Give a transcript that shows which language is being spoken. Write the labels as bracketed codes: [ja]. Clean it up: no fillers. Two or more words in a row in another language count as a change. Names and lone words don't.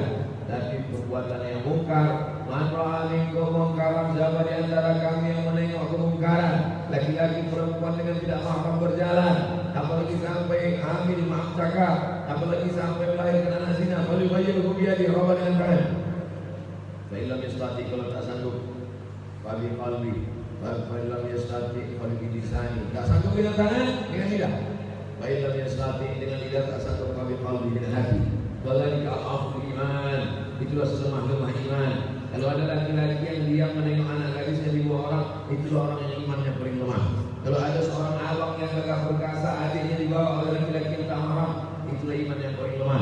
[ms] Tapi perbuatan yang mungkar, [ar] من رأى منكم منكرا, [ms] siapa di antara kami yang menengok kemungkaran, laki-laki perempuan dengan tidak mahram berjalan, apalagi sampai hamil, maaf cakap, apalagi sampai melahirkan anak zina, [ar] فليغيره بيده, [ms] rubah dengan tangan. [ar] فإن لم يستطع, [ms] kalau tak sanggup, [ar] فبقلبه، فإن لم يستطع، فبلسانه. [ms] Tak sanggup dengan tangan, dengan lidah. [ar] فإن لم يستطع, [ms] dengan lidah tak sanggup, [ar] فبقلبه, [ms] dengan hati. [ar] ذلك أضعف الإيمان. [ms] Itulah selemah-lemah iman. Kalau ada laki-laki yang diam menengok anak gadisnya di bawah orang, itulah orang yang imannya paling lemah. Kalau ada seorang abang yang gagah perkasa, adiknya dibawa oleh laki-laki yang tak mahram, itulah iman yang paling lemah.